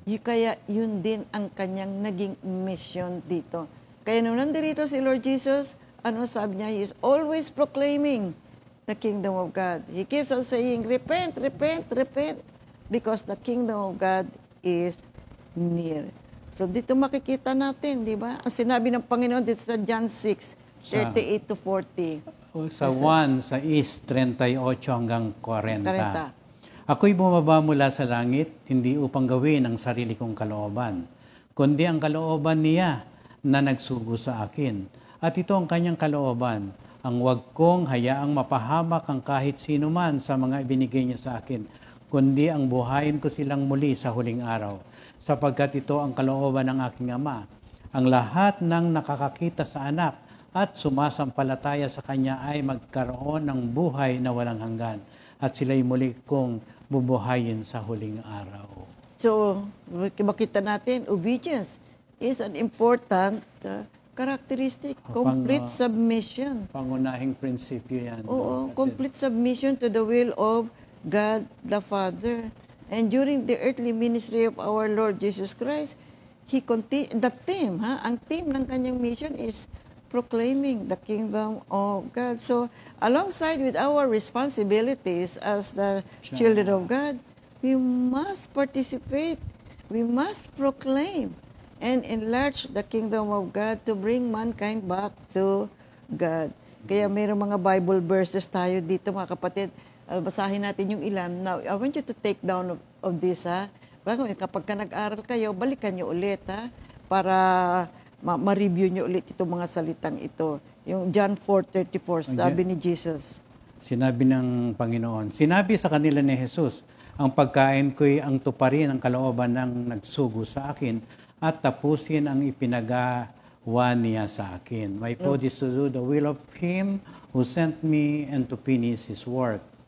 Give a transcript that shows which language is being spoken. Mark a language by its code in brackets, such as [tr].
[tl] Kaya yun din ang kanyang naging mission dito. Kaya nung nandirito si Lord Jesus, ano sabi niya? [en] He is always proclaiming the kingdom of God. He keeps on saying, repent, repent, repent, because the kingdom of God is near. [tl] So dito makikita natin, di ba? Ang sinabi ng Panginoon dito sa John 6:38 to 40. Sa 1, sa East, 38 hanggang 40. Ako'y bumaba mula sa langit, hindi upang gawin ang sarili kong kalooban, kundi ang kalooban niya na nagsugo sa akin. At ito ang kanyang kalooban, ang wag kong hayaang mapahamak ang kahit sino man sa mga ibinigay niya sa akin, kundi ang buhayin ko silang muli sa huling araw, sapagkat ito ang kalooban ng aking Ama. Ang lahat ng nakakakita sa anak at sumasampalataya sa kanya ay magkaroon ng buhay na walang hanggan, at sila'y muli kong bubuhayin sa huling araw. [en] So, [tl] makita natin, [en] obedience is an important characteristic, complete submission. [tl] Pangunahing prinsipyo yan. [en] Oo, complete submission to the will of God the Father. And during the earthly ministry of our Lord Jesus Christ, [tl] ang theme ng kanyang [en] mission is proclaiming the kingdom of God. So, alongside with our responsibilities as the children of God, we must participate, we must proclaim, and enlarge the kingdom of God to bring mankind back to God. [tl] Kaya mayroong mga Bible verses tayo dito, mga kapatid. Basahin natin yung ilan. [en] Now, I want you to take down of this, ha? [tl] Kapag ka nag-aral kayo, balikan nyo ulit, ha? Para ma-review nyo ulit itong mga salitang ito. Yung John 4:34, sabi ni Jesus. Sinabi ng Panginoon, sinabi sa kanila ni Jesus, ang pagkain ko'y ang tuparin ang kalooban ng nagsugo sa akin at tapusin ang ipinagawa niya sa akin. [en] My food is to do the will of Him who sent me and to finish His work.